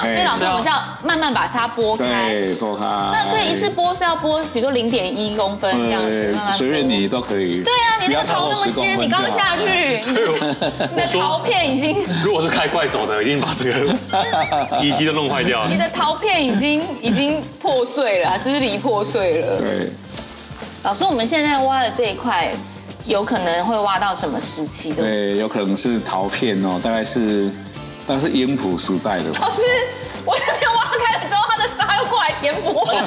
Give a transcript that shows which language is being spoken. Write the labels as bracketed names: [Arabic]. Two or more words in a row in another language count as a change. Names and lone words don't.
[Chinese] 所以老師，我們是要慢慢把它撥開。對，撥開。那所以一次撥是要撥，比如說0.1公分這樣子，慢慢隨便你都可以。對啊，你那個陶那麼尖，你剛下去，你的陶片已經…… 如果是開怪手的，已經把這個遺跡都弄壞掉了。你的陶片已經破碎了，支離破碎了。對。老師，我們現在挖的這一塊，有可能會挖到什麼時期的？對，有可能是陶片哦，大概是英普时代的。老師，我這邊挖開了之后，它的沙又過來填補我了。